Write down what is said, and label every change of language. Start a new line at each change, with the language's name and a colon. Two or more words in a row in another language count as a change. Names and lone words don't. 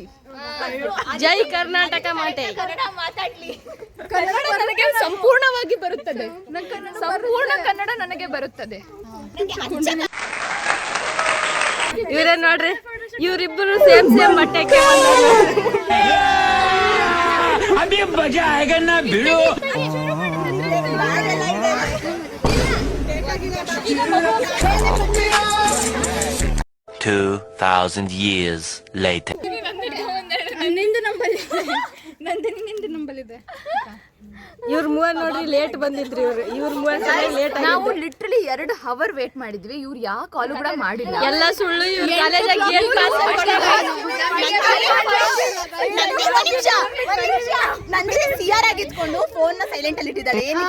Kannada: ಜೈ ಕರ್ನಾಟಕ ಮಾತೆ. ಕನ್ನಡ ಮಾತಾಡ್ಲಿ. ಕನ್ನಡ ನನಗೆ ಸಂಪೂರ್ಣವಾಗಿ ಬರುತ್ತದೆ. ಸಂಪೂರ್ಣ ಕನ್ನಡ ನನಗೆ ಬರುತ್ತದೆ. ಇವರೇ ನೋಡ್ರಿ, ಇವರಿಬ್ಬರು ಸೇಮ್ ಬಟ್ಟೆಗೆ
Hindi: अभी मजा आएगा ना भिड़ो.
English: 2000 years later.
Kannada: ನಿಂದು ನಂಬಲಿದೆ. ಇವ್ರ ಮೂವರ್ ನೋಡ್ರಿ ಲೇಟ್ ಬಂದಿದ್ರಿ. ಇವ್ರ ಮೂವರ್ ಲೇಟ್. ನಾವು
English: literally 2 hour wait
Kannada: ಮಾಡಿದ್ವಿ. ಇವ್ರು ಯಾವ ಕಾಲು ಕೂಡ ಮಾಡಿಲ್ಲ. ಎಲ್ಲ ಸುಳ್ಳು. ಇವ್ರ ಕಾಲೇಜಾಗ ಏನ್ ಪಾಸ್ ನಂದೇ ಸಿಆರ್ ಆಗಿದ್ಕೊಂಡು ಫೋನ್ ನ ಸೈಲೆಂಟ್ ಅಲ್ಲಿ ಇಟ್ಟಿದ್ದಾಳೆ.